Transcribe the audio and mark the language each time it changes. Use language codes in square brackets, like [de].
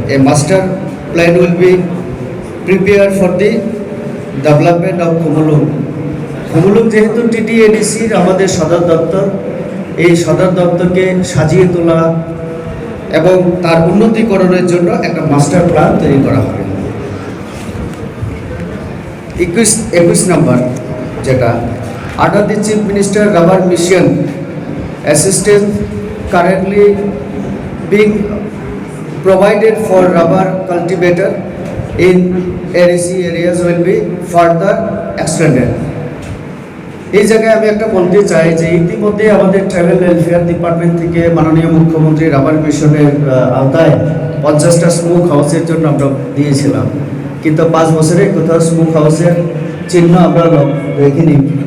[en] A master plan will be prepare for the development of Khumulwng. [bn] খুমুলুং যেহেতু TTADCর আমাদের সদর দপ্তর, এই সদর দপ্তরকে সাজিয়ে তোলা এবং তার উন্নতিকরণের জন্য একটা মাস্টার প্ল্যান তৈরি করা হবে। 21 নম্বর, যেটা [en] Under the chief minister rubber mission assistance currently being provided for rubber cultivator in ADC areas will be further extended. [bn] এই জায়গায় আমি একটা বলতে চাই যে ইতিমধ্যে আমাদের ট্রাইবাল ওয়েলফেয়ার ডিপার্টমেন্ট থেকে মাননীয় মুখ্যমন্ত্রী রাবার মিশনের আওতায় 50টা স্মোক হাউসের জন্য আমরা দিয়েছিলাম, কিন্তু 5 বছরে কোথাও স্মোক হাউসের চিহ্ন আমরা দেখিনি।